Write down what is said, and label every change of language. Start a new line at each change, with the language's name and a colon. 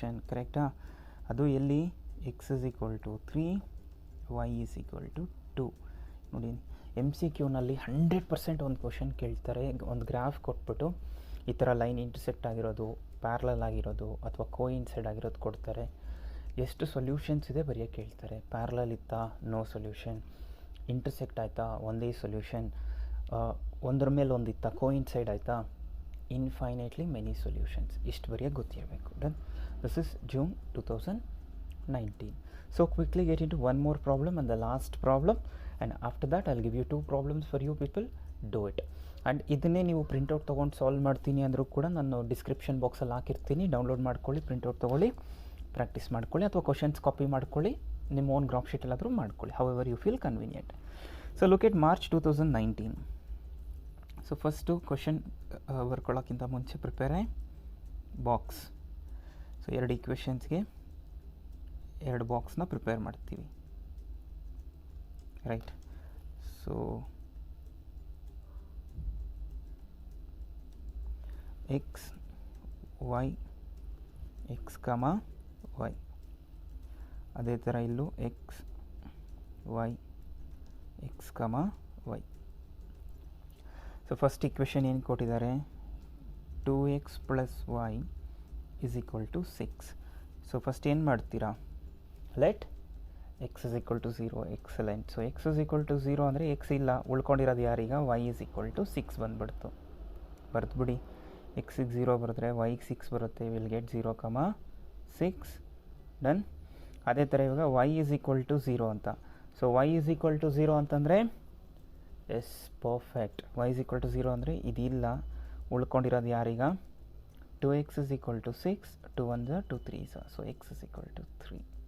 Kannada: ಕರೆಕ್ಟಾ? ಅದು ಎಲ್ಲಿ?
English: x is equal to 3, y is equal to 2.
Kannada: ನೋಡಿ, MCQನಲ್ಲಿ 100% ಒಂದು ಕ್ವಶನ್ ಕೇಳ್ತಾರೆ. ಒಂದು ಗ್ರಾಫ್ ಕೊಟ್ಬಿಟ್ಟು ಈ ಥರ ಲೈನ್ ಇಂಟರ್ಸೆಕ್ಟ್ ಆಗಿರೋದು, ಪ್ಯಾರಲಲ್ ಆಗಿರೋದು ಅಥವಾ ಕೋಇನ್ಸೈಡ್ ಆಗಿರೋದು ಕೊಡ್ತಾರೆ. ಎಷ್ಟು ಸೊಲ್ಯೂಷನ್ಸ್ ಇದೆ ಬರೆಯೋಕ್ಕೆ ಹೇಳ್ತಾರೆ. ಪ್ಯಾರಲಲ್ ಇತ್ತಾ? No solution. ಇಂಟರ್ಸೆಕ್ಟ್ ಆಯಿತಾ? ಒಂದೇ ಸೊಲ್ಯೂಷನ್. ಒಂದರ ಮೇಲೆ ಒಂದಿತ್ತಾ? ಕೋಇನ್ಸೈಡ್ ಆಯಿತಾ? Infinitely many solutions. ಇಷ್ಟು ಬರೆಯೋಕ್ಕೆ ಗೊತ್ತಿರಬೇಕು.
English: Done. This is June 2019. So quickly get into one more problem and the last problem, and after that I'll give you 2 problems for you people. Do it.
Kannada: And ಇದನ್ನೇ ನೀವು printout ತೊಗೊಂಡು solve ಮಾಡ್ತೀನಿ ಅಂದರೂ ಕೂಡ ನಾನು description ಬಾಕ್ಸಲ್ಲಿ ಹಾಕಿರ್ತೀನಿ. Download ಮಾಡ್ಕೊಳ್ಳಿ, ಪ್ರಿಂಟೌಟ್ ತೊಗೊಳ್ಳಿ, ಪ್ರಾಕ್ಟೀಸ್ ಮಾಡ್ಕೊಳ್ಳಿ, ಅಥವಾ ಕ್ವಶನ್ಸ್ ಕಾಪಿ ಮಾಡ್ಕೊಳ್ಳಿ, ನಿಮ್ಮ ಓನ್ ಗ್ರಾಫ್ ಶೀಟಲ್ಲಾದರೂ ಮಾಡ್ಕೊಳ್ಳಿ,
English: However you feel convenient. So look at March 2019.
Kannada: So first question ಬರ್ಕೊಳ್ಳೋಕ್ಕಿಂತ ಮುಂಚೆ ಪ್ರಿಪೇರ್ ಬಾಕ್ಸ್. ಸೊ 2 ಈಕ್ವೇಷನ್ಸ್ಗೆ 2 ಬಾಕ್ಸ್ನ ಪ್ರಿಪೇರ್ ಮಾಡ್ತೀವಿ, right? So X Y, X ಕಮ ವೈ. ಅದೇ ಥರ ಇಲ್ಲೂ ಎಕ್ಸ್ ವೈ, ಎಕ್ಸ್ ಕಮ ವೈ. ಸೊ ಫಸ್ಟ್ ಈಕ್ವೇಷನ್ ಏನು ಕೊಟ್ಟಿದ್ದಾರೆ?
English: 2x + y is equal to 6.
Kannada: So first ಏನು ಮಾಡ್ತೀರಾ?
English: Let x is equal to 0. Excellent.
Kannada: So
English: x is equal to 0
Kannada: ಅಂದರೆ x ಇಲ್ಲ, ಉಳ್ಕೊಂಡಿರೋದು ಯಾರೀಗ?
English: y is equal to 6
Kannada: ಬಂದುಬಿಡ್ತು. ಬರೆದ್ಬಿಡಿ. x ಗೆ 0 ಬರೆದ್ರೆ yಗೆ 6 ಬರುತ್ತೆ.
English: Will get 0,6. Done.
Kannada: ಅದೇ ಥರ ಇವಾಗ
English: y is equal to 0
Kannada: ಅಂತ. So y is equal to 0 ಅಂತಂದರೆ S, perfect. y is equal to 0 ಅಂದರೆ ಇದಿಲ್ಲ, ಉಳ್ಕೊಂಡಿರೋದು ಯಾರೀಗ?
English: 2x is equal to 6, 2 1s are 2 3s are. So x is equal to 3.